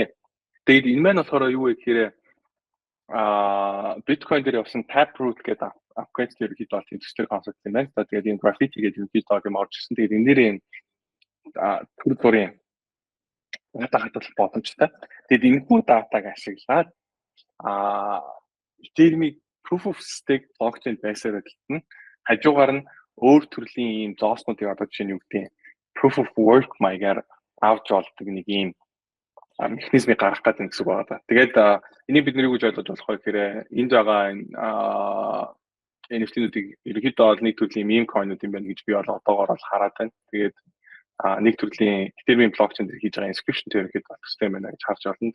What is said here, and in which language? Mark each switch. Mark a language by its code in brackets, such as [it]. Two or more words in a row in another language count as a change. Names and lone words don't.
[mn] Тэгээд энэ маань болохоор юу вэ гэхээр Bitcoin дээр явсан Taproot гэдэг апгрейд дээр хэд бол тийм төстэй концепт юм байна. Тэгээд энэ graffiti гэдэг юм хэд юм орж ирсэн. Тэгээд энэ нэрийн төр бүрийн дата хадгалах боломжтой. Тэгээд энэхүү датаг ашиглаад Ethereum-ийг [en] proof of stake [mn] блокчейн байсаар хэлтэн хажуугаар нь өөр төрлийн ийм зооснуудыг одоо жишээ нь юу гэдэг [en] proof of work [mn] маягаар авч болдог нэг ийм механизмыг гаргах гэдэг гэсэн үг байна. Тэгээд энийг бид нэр юу гэж ойлгож болох вэ гэхээр энд байгаа NFT-нүүдийг ерөнхийдөө нэг төрлийн [en] meme coin- [mn] ууд юм байна гэж би бол одоогоор бол хараад байна. Тэгээд нэг төрлийн Ethereum блокчейн дээр хийж байгаа inscription төрөйд болох хэрэгтэй юм байна гэж харж байна.